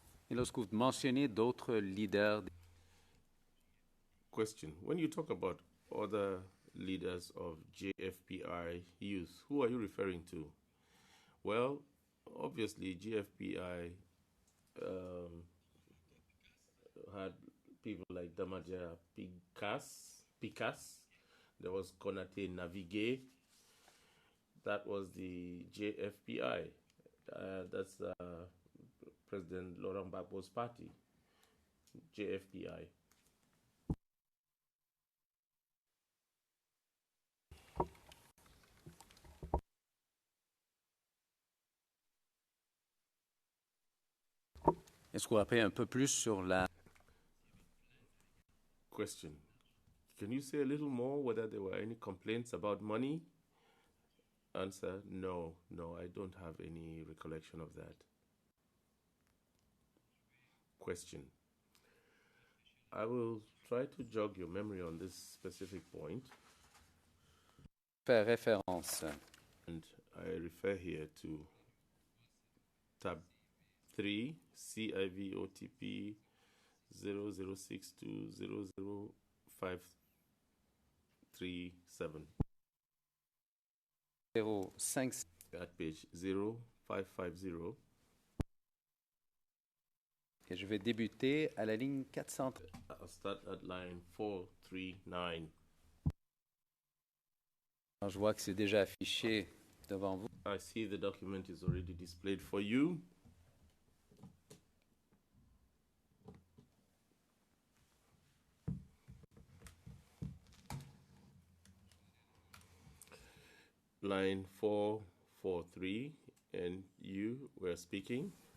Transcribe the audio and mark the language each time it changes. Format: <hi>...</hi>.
<fr>Et lorsque vous mentionnez d'autres leaders,</fr> <en>Question, when you talk about other leaders of JFPI youth, who are you referring to? Well, obviously GFPI had people like Damaja Picas, there was Konate Navigué, that was the JFPI, that's President Laurent Gbagbo's party, JFPI.</en> <fr>est-ce qu'on apprend un peu plus sur la...</fr> <en>Question, can you say a little more whether there were any complaints about money? Answer, no, I don't have any recollection of that. Question, I will try to jog your memory on this specific point.</en> <fr>Faire référence.</fr> <en>And I refer here to tab 3, CIVOTP 0062000537. 05. At page 0550.</en> <fr>Et je vais débuter à la ligne 400.</fr> <en>I'll start at line 439.</en> <fr>Alors, je vois que c'est déjà affiché devant vous.</fr> <en>I see the document is already displayed for you. Line 443, and you were speaking.</en>